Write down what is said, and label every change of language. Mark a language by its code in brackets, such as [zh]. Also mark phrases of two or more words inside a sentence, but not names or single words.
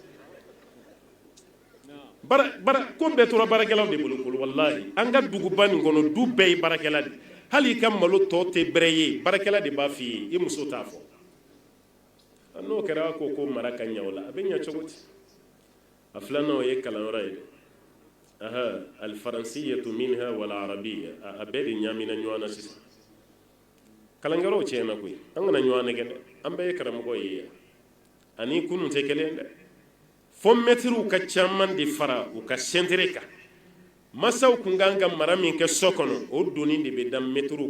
[bm] ko bɛɛ tora baarakɛlaw de bolo wallahi an ka duguba nin kɔnɔ du bɛɛ ye baarakɛla de hali i ka malo tɔ tɛ bɛrɛ ye baarakɛla de b'a f'i ye i muso t'a fɔ n'o kɛra ko mara ka ɲɛ o la a bɛ ɲɛ cogo di a filanan o ye kalanyɔrɔ ye dɛ [ar] الفرنسية منها والعربية [bm] a bɛɛ de ɲaamina ɲɔgɔn na sisan kalanyɔrɔw tiɲɛna koyi an kana ɲɔgɔn nɛgɛ dɛ an bɛɛ ye karamɔgɔ ye yan ani kunun tɛ kelen dɛ fo mɛtiriw ka caman de fara u ka sentere kan masaw kun kan ka mara min kɛ so kɔnɔ o doni de bɛ da mɛtiriw